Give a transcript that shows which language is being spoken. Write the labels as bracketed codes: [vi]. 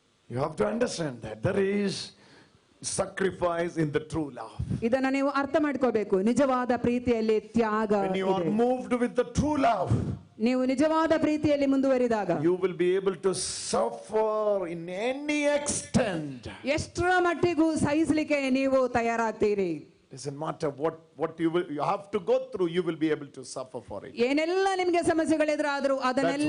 [en] You have to understand that. There is sacrifice in the true love. [kn] ಇದನ್ನ ನೀವು ಅರ್ಥ ಮಾಡ್ಕೋಬೇಕು. ನಿಜವಾದ ಪ್ರೀತಿಯಲ್ಲಿ ತ್ಯಾಗ [en] When you are [kn] ಇದೆ. [en] moved with the true love, [kn] ನೀವು ನಿಜವಾದ ಪ್ರೀತಿಯಲ್ಲಿ ಮುಂದುವರಿದಾಗ [en] you will be able to suffer in any extent. [kn] ಎಷ್ಟರ ಮಟ್ಟಿಗೂ ಸಹಿಸಲಿಕ್ಕೆ ನೀವು ತಯಾರಾಗ್ತೀರಿ. [en] Doesn't matter what you have to go through, you will be able to suffer for it. [kn] ಏನೆಲ್ಲ ನಿಮಗೆ ಸಮಸ್ಯೆಗಳಿದ್ರಾದ್ರೂ ಅದನ್ನೆಲ್ಲ